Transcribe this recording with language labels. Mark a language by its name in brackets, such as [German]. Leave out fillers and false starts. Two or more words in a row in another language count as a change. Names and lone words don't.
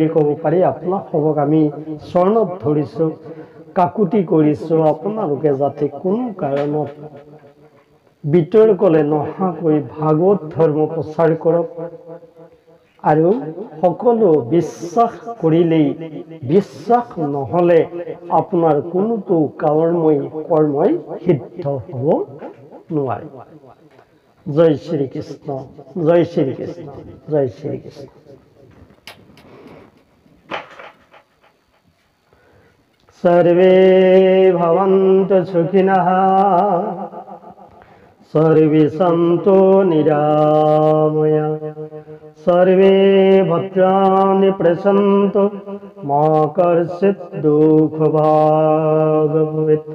[Assamese] ক'ব পাৰি আপোনালোকক আমি চৰণত ধৰিছোঁ, কাকুতি কৰিছোঁ, আপোনালোকে যাতে কোনো কাৰণত বিতৰ্কলে নহাকৈ ভাগৱত ধৰ্ম প্ৰচাৰ কৰক আৰু সকলো বিশ্বাস কৰিলেই, বিশ্বাস নহ'লে আপোনাৰ কোনোটো কৰ্মই সিদ্ধ হ'ব নোৱাৰে। জয় শ্ৰীকৃষ্ণ, জয় শ্ৰীকৃষ্ণ, জয় শ্ৰীকৃষ্ণ। [Sanskrit] सर्वे भवन्तु सुखिनः, सर्वे सन्तु निरामया, सर्वे भद्राणि पश्यन्तु मा कश्चित् दुःखभाग् भवेत्।